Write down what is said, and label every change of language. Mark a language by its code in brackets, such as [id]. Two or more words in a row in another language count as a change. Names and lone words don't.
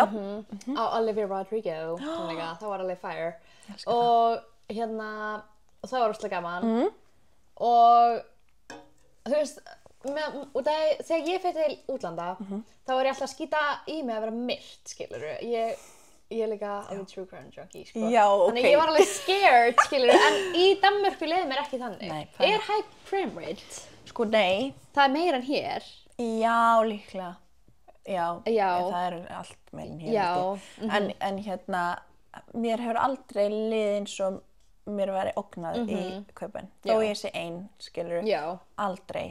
[is] á Olivia Rodrigo tónleika, það var alveg fire. Og hérna, og það var óslega gaman. Og þú veist, þegar ég fyrir til útlanda, þá er ég alltaf að skýta í mig að vera myrt, skilurðu. Ég er líka alveg [en] true crime junkie, [is] sko. Já, Þannig ok. ég var alveg scared, skilurðu, en í Danmörku leiði mér ekki þannig. Nei, það er- [en] Er high crime rate? [is] Sko, nei. Það er meira en hér. Já, líklega. Já, Já. það er allt meilin hér. Já, held ég. En hérna, mér hefur aldrei liðið eins og mér væri ógnað í Köpen. Þó Já. ég sé ein, skilur, Já. aldrei.